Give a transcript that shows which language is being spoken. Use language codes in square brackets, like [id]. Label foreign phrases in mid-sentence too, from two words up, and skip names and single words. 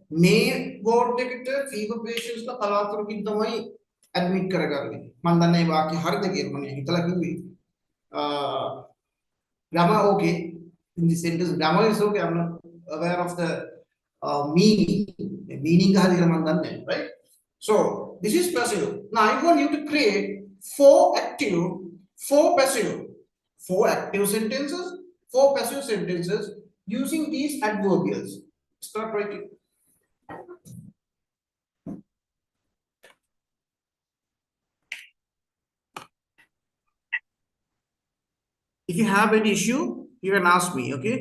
[en] May ward [si] එකට [en] fever patients [si] ලා කලාතුරකින් තමයි admit කරගන්නේ. මම දන්නේ මේ වාක්‍ය හරිද කියලා මම හිතලා කිව්වේ. [en] Grammar okay. In the sentence, grammar is okay. I'm not aware of the meaning. The meaning [si] හරියට මම දන්නේ නැහැ, [en] right? So this is passive. Now I want you to create 4 active, 4 passive, 4 active sentences, 4 passive sentences using these adverbials. Start writing. If you have any issue, you can ask me, okay?